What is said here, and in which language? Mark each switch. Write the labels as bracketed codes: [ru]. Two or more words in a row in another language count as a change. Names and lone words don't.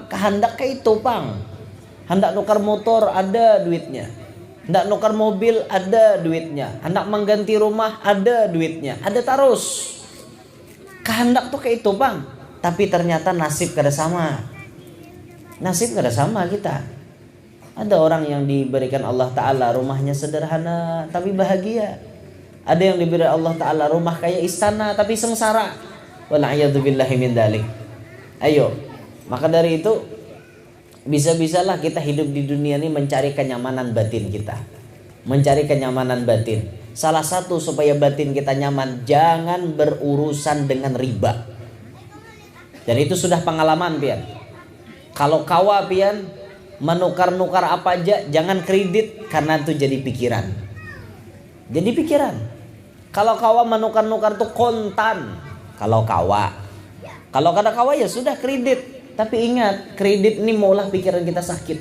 [bjn] Kehendak kayak itu, Pang. Hendak nukar motor ada duitnya. Hendak nukar mobil ada duitnya. Hendak mengganti rumah ada duitnya. Ada terus. Kehendak tuh kayak itu, Bang. Tapi ternyata nasib kada sama. Nasib kada sama kita. [id] Ada orang yang diberikan Allah Ta'ala rumahnya sederhana tapi bahagia. Ada yang diberi Allah Ta'ala rumah kayak istana tapi sengsara. [ar] والعياذ بالله من ذلك. [id] Ayo. Maka dari itu, bisa-bisalah kita hidup di dunia ini mencari kenyamanan batin kita. Mencari kenyamanan batin. Salah satu supaya batin kita nyaman, jangan berurusan dengan riba. [bjn] Dan itu sudah pengalaman pian. Kalau kawa pian menukar-nukar apa aja, jangan kredit karena itu jadi pikiran. Jadi pikiran. Kalau kawa menukar-nukar tuh kontan. Kalau kawa. Kalau kada kawa ya sudah kredit. Tapi ingat, kredit ini maulah pikiran kita sakit.